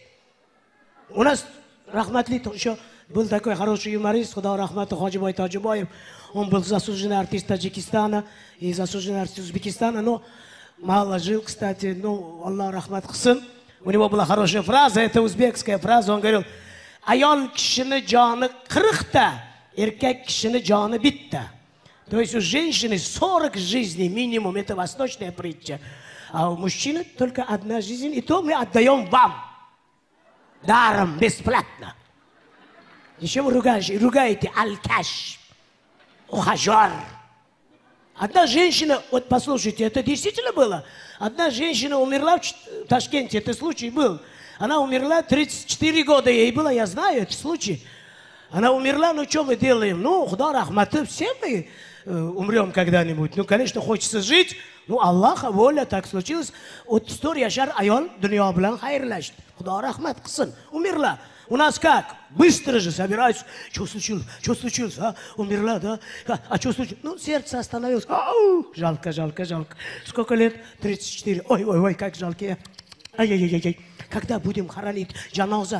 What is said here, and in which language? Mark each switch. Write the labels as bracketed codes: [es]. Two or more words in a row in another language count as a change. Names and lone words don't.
[ru] У нас, рахматли, еще был такой хороший юморист, [uz] Худа рахмату [ru] Хаджибай Таджибаев. Он был заслуженный артист Таджикистана и заслуженный артист Узбекистана, но мало жил, кстати, ну, [uz] Аллах рахмат хсын. [ru] У него была хорошая фраза, это узбекская фраза, он говорил, [uz] аял кишины джаны 40-та, эркек кишины джаны битта. [ru] То есть у женщины 40 жизней минимум, это восточная притча. А у мужчины только одна жизнь, и то мы отдаем вам. Даром, бесплатно. Еще вы ругаете алкаш, ухажер. Одна женщина, вот послушайте, это действительно было. Одна женщина умерла в Ташкенте, это случай был. Она умерла, 34 года ей было, я знаю этот случай. Она умерла, ну что мы делаем? Ну, [uz] Худа рахматы, [ru] все мы умрем когда-нибудь. Ну, конечно, хочется жить. Ну, Аллаха воля, так случилось. Вот история [uz] яшар айол, дунья блан хайрлашт. Худа рахмат кысын, [ru] умерла. У нас как? Быстро же собираются. Что случилось? Что случилось? А? Умерла, да? А что случилось? Ну, сердце остановилось. Ау! Жалко. Сколько лет? 34. Ой, как жалко я. Ай-яй-яй-яй. Когда будем хоронить? Джаназа.